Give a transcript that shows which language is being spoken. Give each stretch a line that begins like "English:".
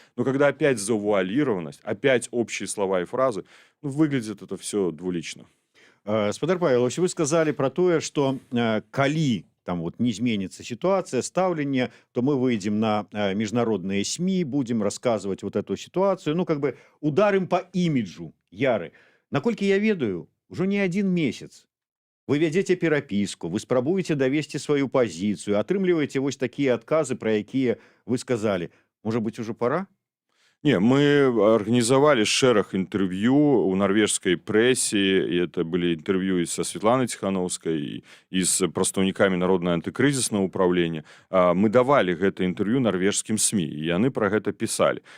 Russian: Но когда опять завуалированность, опять общие слова и фразы, ну, выглядит это все двулично. Спадар Павел, вы сказали про
Belarusian: тое, што калі там вот
Russian: не зменится ситуация, стаўленне, то мы выйдем на международные СМИ, будем рассказывать вот эту ситуацию, ну как бы ударим по имиджу Яры.
Belarusian: Наколькі я ведаю,
Russian: уже не один месяц
Belarusian: вы вядзеце перапіску, вы спрабуеце давесці сваю пазіцыю, атрымліваеце вось такія адказы, пра якія
Russian: вы сказали. Может быть, уже пора? Не, мы организовали шерах интервью у норвежской прессе, и это были интервью и со Светланой Тихановской, и с представниками Народного антикризисного управления. Мы давали это интервью норвежским СМИ, и они про это писали.